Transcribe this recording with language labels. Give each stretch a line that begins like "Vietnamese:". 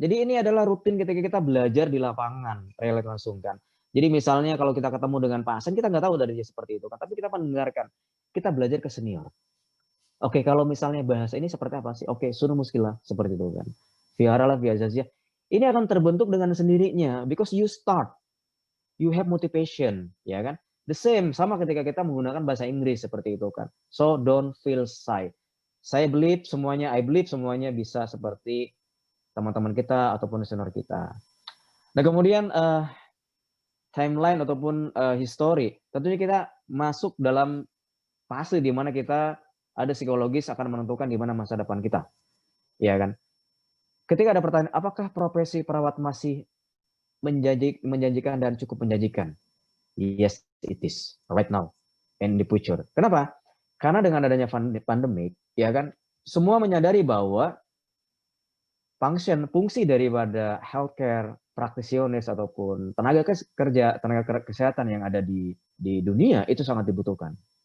Indonesian: Jadi ini adalah rutin ketika kita belajar di lapangan, relate langsung kan. Jadi misalnya kalau kita ketemu dengan pasien, kita nggak tahu dari dia seperti itu kan, tapi kita mendengarkan, kita belajar ke senior. Oke, kalau misalnya bahasa ini seperti apa sih? Oke, suruh muskilah, seperti itu kan. Fiaralah biazazia. Ini akan terbentuk dengan sendirinya,
English: because you start. You have motivation, ya kan? The same,
Indonesian: sama ketika kita menggunakan bahasa Inggris seperti itu kan.
English: So don't feel shy. I believe
Indonesian: semuanya bisa seperti teman-teman kita ataupun senior kita. Nah kemudian timeline ataupun history, tentunya kita masuk dalam fase di mana kita ada psikologis akan menentukan di mana masa depan kita, ya kan? Ketika ada pertanyaan, apakah profesi perawat masih menjanjikan dan cukup menjanjikan?
English: Yes, it is right now and in the future.
Indonesian: Kenapa? Karena dengan adanya pandemik, ya kan, semua menyadari bahwa fungsi daripada healthcare practitioners ataupun tenaga kesehatan yang ada di dunia itu sangat dibutuhkan.